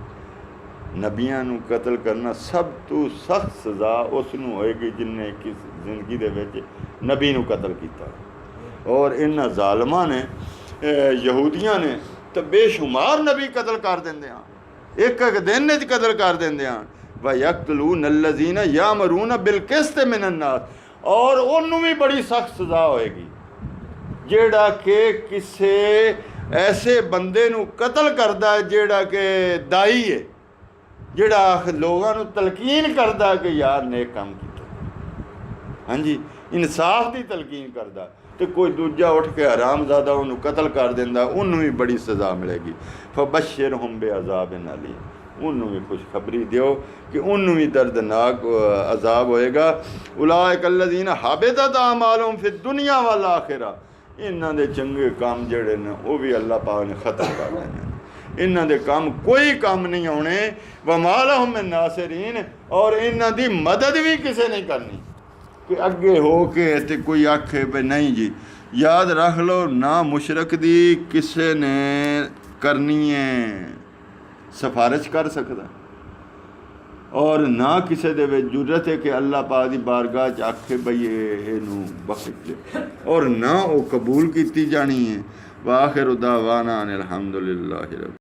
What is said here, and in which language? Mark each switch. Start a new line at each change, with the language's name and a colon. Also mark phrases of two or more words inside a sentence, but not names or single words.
Punjabi: ਨਬੀਆਂ ਨੂੰ ਕਤਲ ਕਰਨਾ ਸਭ ਤੋਂ ਸਖ਼ਤ ਸਜ਼ਾ ਉਸ ਨੂੰ ਹੋਏਗੀ ਜਿਨ੍ਹੇਂ ਕਿਸ ਜ਼ਿੰਦਗੀ ਦੇ ਵਿਚ ਨਬੀ ਨੂੰ ਕਤਲ ਕੀਤਾ। ਔਰ ਇਨ੍ਹਾਂ ਜ਼ਾਲਿਮਾਂ ਨੇ ਯਹੂਦੀਆਂ ਨੇ ਤੋ ਬੇਸ਼ੁਮਾਰ ਨਬੀ ਕਤਲ ਕਰ ਦੇਂਦੇ ਹੈਂ, ਇਕ ਇਕ ਦਿਨ ਚ ਕਤਲ ਕਰ ਦੇਂਦੇ ਹੈਂ।
Arabic: ويقتلون الذين يأمرون بالقسط من الناس,
Punjabi: ਔਰ ਉਨ੍ਹੋਂਨੇ ਭੀ ਬੜੀ ਸਖ਼ਤ ਸਜ਼ਾ ਹੋਏਗੀ ਜੇੜ੍ਹਾ ਕਿ ਕਿਸੀ ਐਸੇ ਬੰਦੇ ਨੂੰ ਕਤਲ ਕਰਦਾ ਹੈ ਜੇੜ੍ਹਾ ਕਿ ਦਾਈ ਹੈ, ਜੇੜ੍ਹਾ ਲੋਗੋਂ ਨੂੰ ਤਲਕੀਨ ਕਰਦਾ ਕਿ ਯਾਰ ਨੇਕ ਕਾਮ ਕੀਤਾ, ਹਾਂ ਜੀ ਇਨਸਾਫ਼ ਕੀ ਤਲਕੀਨ ਕਰਦਾ, ਤੋ ਕੋਈ ਦੂਜਾ ਉਠ ਕੇ ਹਰਾਮਜ਼ਾਦਾ ਉਨ੍ਹੋਂਨੇ ਕਤਲ ਕਰ ਦੇਂਦਾ, ਉਨ੍ਹੋਂਨੇ ਭੀ ਬੜੀ ਸਜ਼ਾ ਮਿਲੇਗੀ।
Arabic: فبشرهم بعذاب أليم,
Punjabi: ਉਨ੍ਹੋਂਨੇ ਭੀ ਖ਼ੁਸ਼ਖ਼ਬਰੀ ਦਿਓ ਕਿ ਉਨ੍ਹੋਂਨੇ ਭੀ ਦਰਦਨਾਕ ਅਜ਼ਾਬ ਹੋਏਗਾ।
Arabic: أولئك الذين حبطت أعمالهم في الدنيا والآخرة,
Punjabi: ਇਨ੍ਹਾਂ ਦੇ ਚੰਗੇ ਕਾਮ ਜੇੜ੍ਹੇ ਨੇ ਵੋ ਭੀ ਅੱਲਾਹ ਪਾਕ ਨੇ ਖ਼ਤਮ ਕਰ ਦੇਣੇ, ਇਨ੍ਹਾਂ ਦੇ ਕਾਮ ਕੋਈ ਕਾਮ ਨਹੀਂ ਆਣੇ।
Arabic: وما لهم من ناصرين,
Punjabi: ਔਰ ਇਨ੍ਹਾਂ ਦੀ ਮਦਦ ਭੀ ਕਿਸੀ ਨਹੀਂ ਕਰਨੀ ਕਿ ਅਗੇ ਹੋ ਕੇ ਤੇ ਕੋਈ ਆਖੇ ਭਾਈ ਨਹੀਂ ਜੀ। ਯਾਦ ਰਖ ਲੋ ਨਾ ਮੁਸ਼ਰਕ ਦੀ ਕਿਸੀ ਨੇ ਕਰਨੀ ਹੈ ਸਿਫ਼ਾਰਿਸ਼ ਕਰ ਸਕਤਾ, ਔਰ ਨਾ ਕਿਸੀ ਦੇ ਵਿਚ ਜੁਰਅਤ ਹੈ ਕਿ ਅੱਲਾਹ ਪਾਕ ਦੀ ਬਾਰਗਾਹ ਚ ਆਖੇ ਬਈ ਇਹਨੂੰ ਬਖ਼ਸ਼ ਦੇ, ਔਰ ਨਾ ਵੋ ਕਬੂਲ ਕੀ ਜਾਣੀ ਹੈ।
Arabic: وآخر دعوانا أن الحمد لله رب